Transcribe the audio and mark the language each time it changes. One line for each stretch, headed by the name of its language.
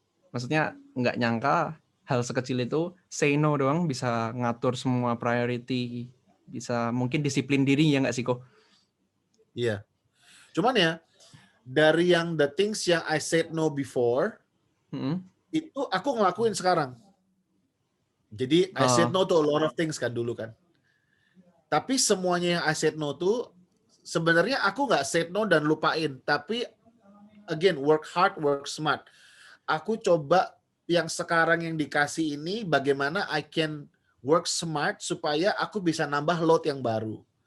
Indonesian: Maksudnya nggak nyangka hal sekecil itu say no doang bisa ngatur semua priority, bisa mungkin disiplin diri ya nggak sih kok? Iya. Cuman ya dari yang
English: the things
Indonesian: yang
English: I said no before
Indonesian: itu aku ngelakuin sekarang. Jadi
English: I said no to a lot of things
Indonesian: kan dulu kan. Tapi semuanya yang
English: I said no to,
Indonesian: sebenarnya aku nggak said no dan lupain. Tapi,
English: again, work hard, work smart.
Indonesian: Aku coba yang sekarang yang dikasih ini, bagaimana
English: I can work smart
Indonesian: supaya aku bisa nambah load yang baru.